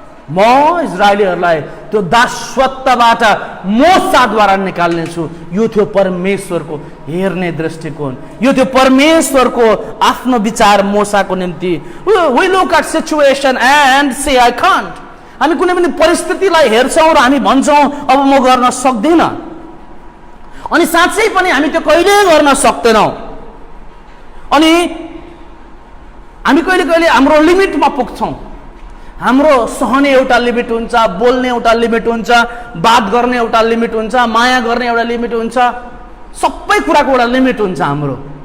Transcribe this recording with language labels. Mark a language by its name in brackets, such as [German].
[Nepali] म इजरायलीहरूलाई त्यो दासत्वबाट मोसाद्वारा निकाल्नेछु। यो थियो परमेश्वरको हेर्ने दृष्टिकोण, यो थियो परमेश्वरको आफ्नो विचार मोसाको निम्ति। [English] We look at situation and say I can't. [Nepali] हामी कुनै पनि परिस्थितिलाई हेर्छौं र हामी भन्छौं अब म गर्न सक्दिनँ, अनि साँच्चै पनि हामी त्यो कहिले गर्न सक्दैनौं। अनि हामी कहिले हाम्रो लिमिटमा पुग्छौं। हाम्रो सहने एउटा लिमिट हुन्छ, बोल्ने एउटा लिमिट हुन्छ, बात गर्ने एउटा लिमिट हुन्छ, माया गर्ने एउटा लिमिट हुन्छ, सबै कुराको एउटा लिमिट हुन्छ हाम्रो।